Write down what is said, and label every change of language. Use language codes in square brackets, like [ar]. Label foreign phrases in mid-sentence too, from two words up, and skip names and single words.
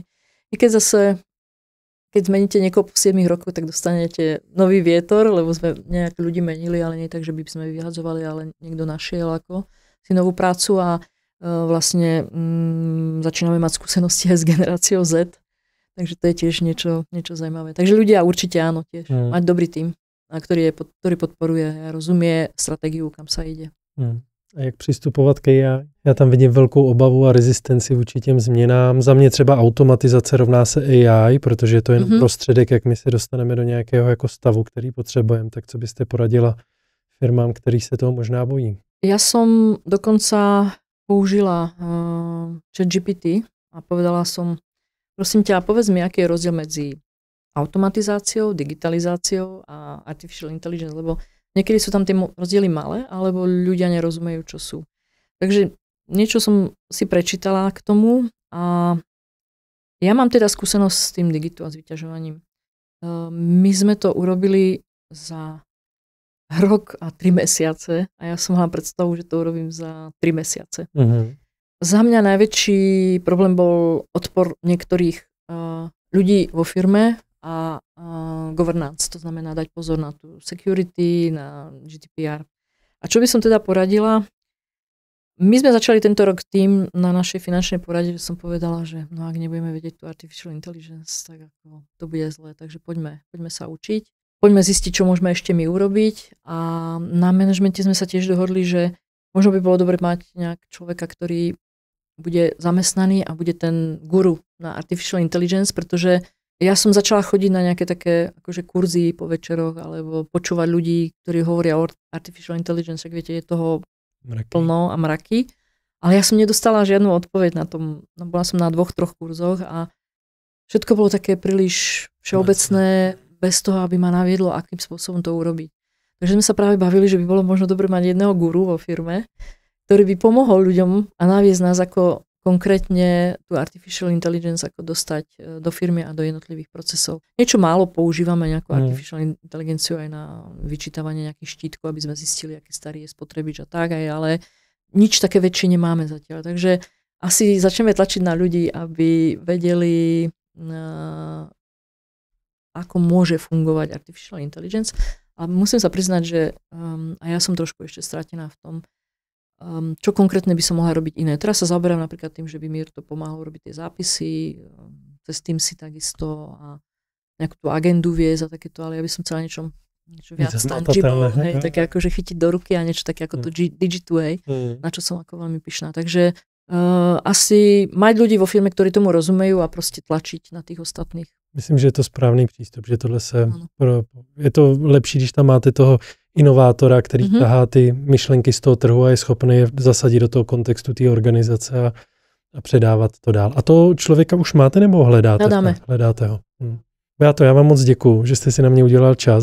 [sk] I keď zmeníte niekoho po 7 rokoch, tak dostanete nový vietor, lebo sme nejaké ľudí menili, ale nie tak, že by sme vyhadzovali, ale niekto našiel ako si novú prácu a vlastne začíname mať skúsenosti aj s generáciou Z, takže to je tiež niečo zaujímavé. Takže ľudia určite áno tiež, mať dobrý tím, ktorý podporuje a rozumie stratégiu, kam sa ide. [cs] A jak přistupovat k AI? Já tam vidím velkou obavu a rezistenci vůči těm změnám. Za mě třeba automatizace rovná se AI, protože je to jen prostředek, jak my se dostaneme do nějakého jako stavu, který potřebujeme. Tak co byste poradila firmám, který se toho možná bojí? [sk] Ja som dokonca použila ChatGPT a povedala som, prosím ťa, povedz mi, aký je rozdiel medzi automatizáciou, digitalizáciou a [en] artificial intelligence, [sk] lebo niekedy sú tam tie rozdiely malé, alebo ľudia nerozumejú, čo sú. Takže niečo som si prečítala k tomu a ja mám teda skúsenosť s tým digitu a s vyťažovaním. My sme to urobili za rok a 3 mesiace a ja som mala predstavu, že to urobím za 3 mesiace. Za mňa najväčší problém bol odpor niektorých ľudí vo firme a governance, to znamená dať pozor na tú security, na GDPR. A čo by som teda poradila? My sme začali tento rok tým na našej finančnej porade, že som povedala, že no ak nebudeme vedieť tú [en] artificial intelligence, [sk] tak ako to bude zlé, takže poďme sa učiť. Poďme zistiť, čo môžeme ešte my urobiť a na manažmente sme sa tiež dohodli, že možno by bolo dobre mať nejak človeka, ktorý bude zamestnaný a bude ten guru na [en] artificial intelligence, [sk] pretože ja som začala chodiť na nejaké také akože kurzy po večeroch alebo počúvať ľudí, ktorí hovoria o [en] artificial intelligence, [sk] ak viete, je toho plno a mraky. Ale ja som nedostala žiadnu odpoveď na tom. No, bola som na 2-3 kurzoch a všetko bolo také príliš všeobecné, bez toho, aby ma naviedlo, akým spôsobom to urobiť. Takže sme sa práve bavili, že by bolo možno dobre mať jedného guru vo firme, ktorý by pomohol ľuďom a naviesť nás ako konkrétne tú [en] artificial intelligence [sk] ako dostať do firmy a do jednotlivých procesov. Niečo málo používame nejakú artificial inteligenciu aj na vyčítavanie nejakých štítkov, aby sme zistili, aký starý je spotrebič a tak aj, ale nič také väčšie nemáme zatiaľ. Takže asi začneme tlačiť na ľudí, aby vedeli, ako môže fungovať [en] artificial intelligence. [sk] A musím sa priznať, že a ja som trošku ešte stratená v tom, čo konkrétne by som mohla robiť iné. Teraz sa zaoberám napríklad tým, že by mi to pomáhalo robiť tie zápisy, cez Teamsy takisto a nejakú tú agendu viesť a takéto, ale ja by som chcela niečo viac tangible, hej, také akože chytiť do ruky a niečo také ako to Digi2, na čo som ako veľmi pyšná. Takže asi mať ľudí vo firme, ktorí tomu rozumejú a proste tlačiť na tých ostatných. [cs] Myslím, že je to správný přístup, že tohle je to lepší, když tam máte toho inovátora, který tahá ty myšlenky z toho trhu a je schopný je zasadit do toho kontextu té organizace a předávat to dál. A to člověka už máte nebo hledáte? Hledáte ho. Beato, já vám moc děkuju, že jste si na mě udělal čas.